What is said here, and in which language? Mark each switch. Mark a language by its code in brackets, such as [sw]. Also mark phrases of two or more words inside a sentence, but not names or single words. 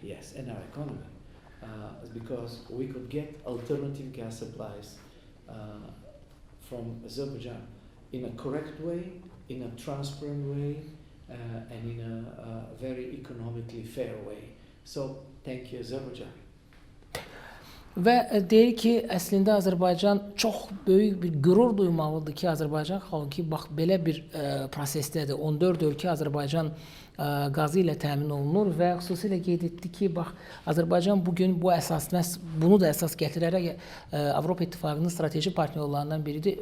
[en] Yes, and our economy, because we could get alternative gas supplies from Azerbaijan in a correct way, in a transparent way, and in a very economically fair way. So thank you Azerbaijan. [az] Və deyir ki, əslində Azərbaycan çox böyük bir qürur duymalıdır ki, Azərbaycan xalqı bax belə bir prosesdədir. 14 ölkə Azərbaycan qazı ilə təmin olunur və xüsusilə qeyd etdi ki, bax Azərbaycan bugün bu əsasına bunu da əsas gətirərək Avropa İttifaqının strateji partnyorlarından biridir.